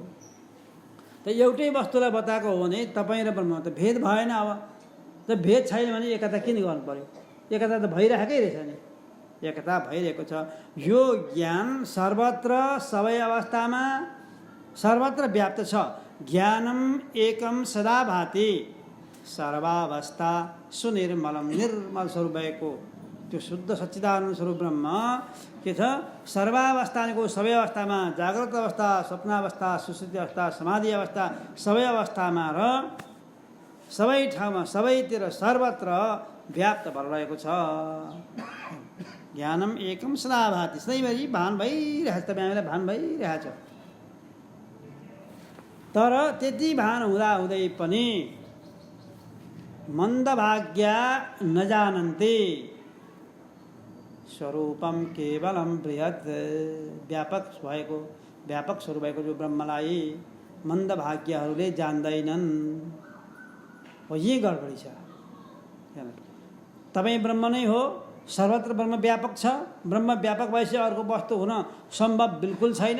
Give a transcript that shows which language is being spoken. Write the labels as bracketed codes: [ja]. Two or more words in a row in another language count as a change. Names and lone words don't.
[ne] त एउटै वस्तुलाई बताएको हो भने तपाईँ र ब्रह्म त भेद भएन। अब त भेद छैन भने एकता किन गर्नु पर्यो? एकता त भइरहेकै रहेछ नि, एकता भइरहेको छ। यो ज्ञान सर्वत्र, सबै अवस्थामा, सर्वत्र व्याप्त छ। [sa] ज्ञानम एकम सदा भाति, सर्वावस्था सुनिर्मलम, [ne] निर्मल स्वरूप भएको त्यो शुद्ध सच्चिदानन्द स्वरूप ब्रह्म के छ? सर्वावस्थाको, सबै अवस्थामा, जागृत अवस्था, स्वप्नावस्था, सुषुप्ति अवस्था, समाधि अवस्था, सबै अवस्थामा र सबै ठाउँमा, सबैतिर, सर्वत्र व्याप्त भएर रहेको छ। [sa] ज्ञानम एकम सदा भाति, [ne] सधैँभरि भान भइरहेछ, तपाईँ हामीलाई भान भइरहेछ। तर त्यति भान हुँदै पनि [sa] मन्दभाग्या नजानन्ति स्वरूपम केवलम बृहत्, [ne] व्यापक भएको व्यापक स्वरूप भएको जो ब्रह्मलाई मन्दभाग्यहरूले जान्दैनन्। हो यही गडबडी छ। तपाईँ ब्रह्म नै हो, सर्वत्र ब्रह्म व्यापक छ। ब्रह्म व्यापक भएपछि अर्को वस्तु हुन सम्भव बिल्कुल छैन।